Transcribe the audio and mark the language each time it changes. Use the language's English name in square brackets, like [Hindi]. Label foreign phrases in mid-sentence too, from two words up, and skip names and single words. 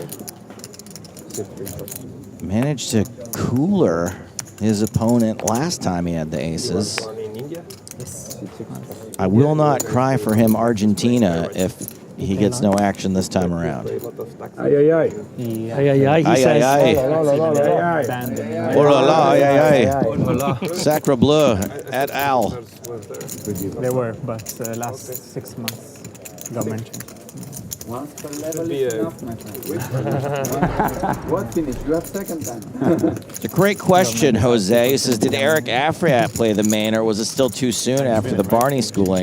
[English] Managed to cooler his opponent last time he had the aces. I will not cry for him, Argentina, if he gets no action this time around. Ay, ay, ay. Ay, ay, ay, he says. Oh la la, ay, ay, ay. [French] Sacre Bleu [Latin] et al. [English] They were, but last 6 months got mentioned. Once per level is enough, my friend. What finish? You have second time. It's a great question, Jose. He says, did Eric Afriat play the main, or was it still too soon after the Barney schooling?